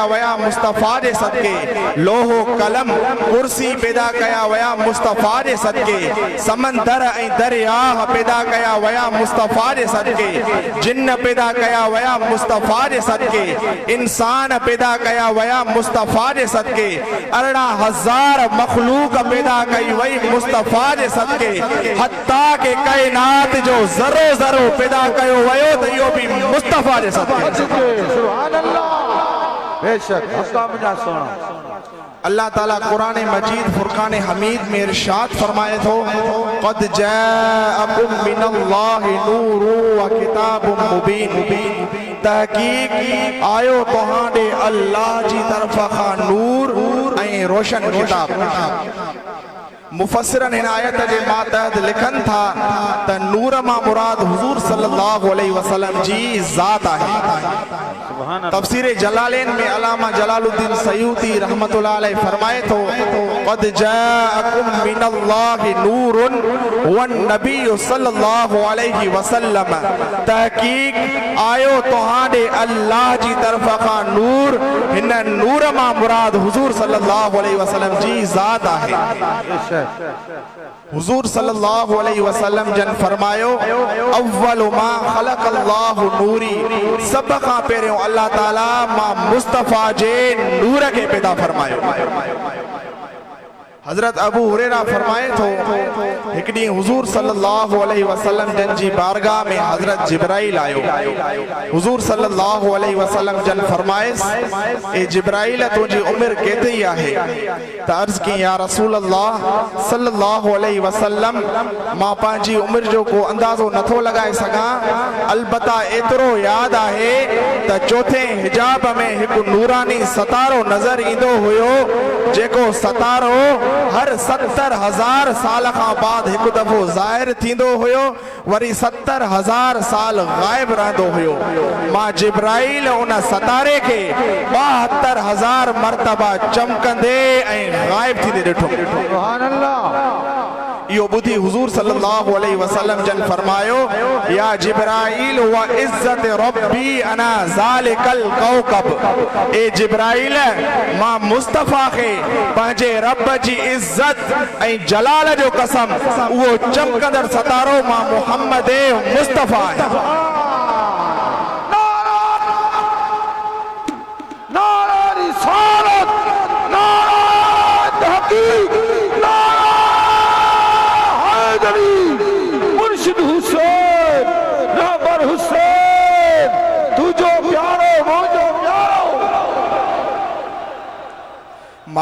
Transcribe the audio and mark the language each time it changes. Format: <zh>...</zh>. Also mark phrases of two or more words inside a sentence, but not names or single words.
<sd>विया मुस्तफ़ा जे सदके, लोहो कलम कुर्सी पैदा कया विया मुस्तफ़ा जे सदके, समंदर ऐं दरिया पैदा कया विया मुस्तफ़ा जे सदके, जिन्न पैदा कया विया मुस्तफ़ा जे सदके, इंसान पैदा कया विया मुस्तफ़ा जे सदके, 18,000 मखलूक पैदा कई वई मुस्तफ़ा जे सदके, हत्ता के काइनात जो ज़रो ज़रो पैदा कयो वियो त इहो बि मुस्तफ़ा जे सदके।</sd> <ar>سبحان الله,</ar> <sd>बेशक हक़ाम जा सोना। अल्लाह ताला कुरान मजीद फुरकान हमीद में इरशाद फरमाए थो,</sd> <ar>قد جاءكم من الله نور وكتاب مبين,</ar> <sd>तहकीक आयो तोहां ॾे अल्लाह जी तरफ़ खां नूर ऐं रोशन किताब। मुफस्सिरन इन आयत जे मातहत लिखनि था त नूर मां मुराद हुज़ूर</sd> <ar>صلى الله عليه وسلم</ar> <sd>जी ज़ात आहे। तफसीर जलालैन में अलामा जलालुद्दीन सयूती</sd> <ar>رحمة الله عليه</ar> <sd>फरमाए थो,</sd> <ar>قد جاءكم من الله نور والنبي صلى الله عليه وسلم,</ar> <sd>तहकीक आयो तोहां ॾे अल्लाह जी तरफ़ खां नूर, हिन नूर मां मुराद हुज़ूर</sd> <ar>صلى الله عليه وسلم</ar> <sd>जी ज़ात आहे। हुज़ूर</sd> <ar>صلى الله عليه وسلم</ar> <sd>जन फरमायो,</sd> <ar>أول ما خلق الله نوري,</ar> <sd>सब खां पहिरियों अल्लाह ताला मां मुस्तफ़ा जे नूर खे पैदा फरमायो। हजरत अबू हुरैरा फरमाए थो, हिकु ॾींहुं हुज़ूर</sd> <ar>صلى الله عليه وسلم</ar> <sd>जन जी बारगाह में हजरत जिब्राइल आयो। हुज़ूर</sd> <ar>صلى الله عليه وسلم</ar> <sd>जन फरमाइस, ए जिब्राइल तुंहिंजी उम्र केतिरी आहे? त अर्ज़ की,</sd> <ar>يا رسول الله صلى الله عليه وسلم,</ar> <sd>मां पंहिंजी उम्र जो को अंदाज़ो नथो लॻाए सघां, अलबत्ता एतिरो यादि आहे त चौथे हिजाब में हिकु नूरानी सतारो नज़र ईंदो हुयो, जेको सतारो हर 70,000 साल खां बाद हिकु दफ़ो ज़ाहिर थींदो हुयो, वरी 70,000 साल गायब रहंदो हुयो। मां जिब्राइल उन सतारे खे 72,000 मरतबा चमकंदे ऐं गायब थींदे ॾिठो।</sd> <ar>سبحان الله.</ar> <sd>इहो ॿुधी हुज़ूर</sd> <ar>صلى الله عليه وسلم</ar> <sd>जन फरमायो,</sd> <ar>يا جبريل وعزة ربي أنا ذلك الكوكب,</ar> <sd>ए जिब्राइल, मां मुस्तफ़ा खे पंहिंजे रब जी इज़्ज़त ऐं जलाल जो कसम, उहो चमकंदड़ सतारो मां मुहम्मद मुस्तफ़ा आहियां। नारा रिसालत, नारा तहकीक, मुर्शिद हुसैन, रहबर हुसैन, तुझो प्यारो मुझो प्यारो।</sd>